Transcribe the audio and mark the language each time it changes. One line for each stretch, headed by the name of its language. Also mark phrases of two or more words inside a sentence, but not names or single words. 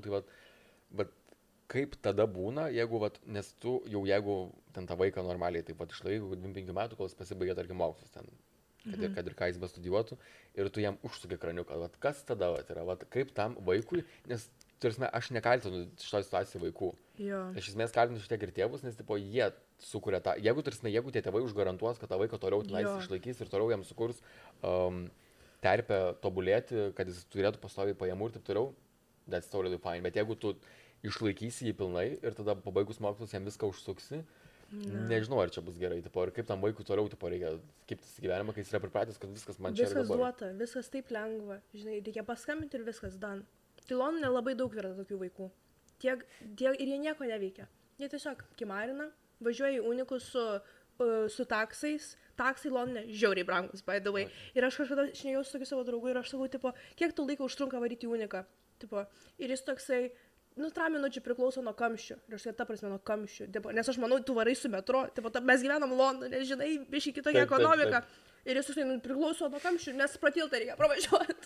Lithuanian: Tai, bet kaip tada būna, jeigu, vat, nes tu jau jeigu ten tą vaiką normaliai taip pat išlaiko 25 metų, kol jis pasibaigia, tarkim, mokslus ten, kad ir ką jis bestudijuotų, ir tu jam užsuki kraniuką, vat, kas tada vat, yra, vat, kaip tam vaikui, nes, tarsi, aš nekaltinu šitoj situacijai vaikų. Jo. Iš esmės kaltinu šitiek ir tėvus, nes, tipo, jie sukuria tą, jeigu tie tėvai užgarantuos, kad tą vaiką toliau tenais išlaikys ir toliau jam sukurs terpę tobulėti, kad jis turėtų pastoviai pajamų ir taip toliau,
English: that's totally fine.
Lithuanian: Bet jeigu tu išlaikysi jį pilnai ir tada pabaigus mokslus jam viską užsuksi, nežinau, ar čia bus gerai, tipo, ir kaip tam vaikui toliau, tipo, reikia kiptis į gyvenimą, kai jis yra pripratęs, kad viskas man čia yra dabar. Viskas duota, viskas taip lengva, žinai, reikia paskambinti ir viskas done. Tai Londone labai daug yra tokių vaikų. Tiek, ir jie nieko neveikia. Jie tiesiog kimarina, važiuoja į unikus su taksais. Taksai Londone žiauriai brangus,
English: by the way.
Lithuanian: Ir aš kažkada šnėjau su tokiu savo draugu ir aš sakau, tipo, kiek tau laiko užtrunka varyti į uniką. Tipo, ir jis toksai, 3 minučių priklauso nuo kamščių. Ir aš ta prasme nuo kamščių. Tipo, nes aš manau, tu varai su metro. Tipo, mes gyvenam Londone, žinai, biškai kitokia ekonomika. Ir jis priklauso nuo kamščių, nes pratiltą reikia pravažiuoti.